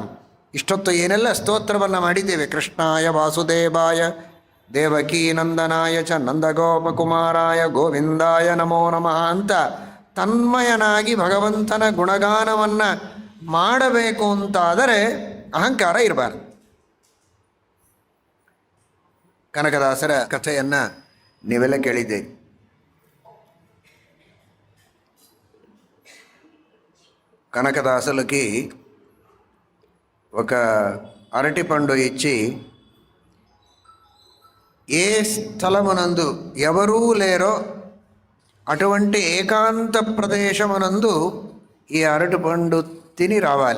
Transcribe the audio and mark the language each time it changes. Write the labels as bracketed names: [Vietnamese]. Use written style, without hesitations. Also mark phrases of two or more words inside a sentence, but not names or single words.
[Kannada] ಇಷ್ಟೊತ್ತು ಏನೆಲ್ಲ ಸ್ತೋತ್ರವನ್ನು ಮಾಡಿದ್ದೇವೆ, [Sanskrit] ಕೃಷ್ಣಾಯ ವಾಸುದೇವಾಯ ದೇವಕೀ ನಂದನಾಯ ಚ ನಂದಗೋಪಕುಮಾರಾಯ ಗೋವಿಂದಾಯ ನಮೋ ನಮಃ [Kannada] ಅಂತ ತನ್ಮಯನಾಗಿ ಭಗವಂತನ ಗುಣಗಾನವನ್ನು ಮಾಡಬೇಕು ಅಂತಾದರೆ ಅಹಂಕಾರ ಇರಬಾರ್ದು. ಕನಕದಾಸರ ಕಥೆಯನ್ನು ನೀವೆಲ್ಲ ಕೇಳಿದ್ದೀರಿ. [Telugu] కనకదాసులకి ఒక అరటిపండు ఇచ్చి, ఏ స్థలమునందు ఎవరూ లేరో అటువంటి ఏకాంత ప్రదేశమునందు ఈ అరటిపండు తిని రావాలి.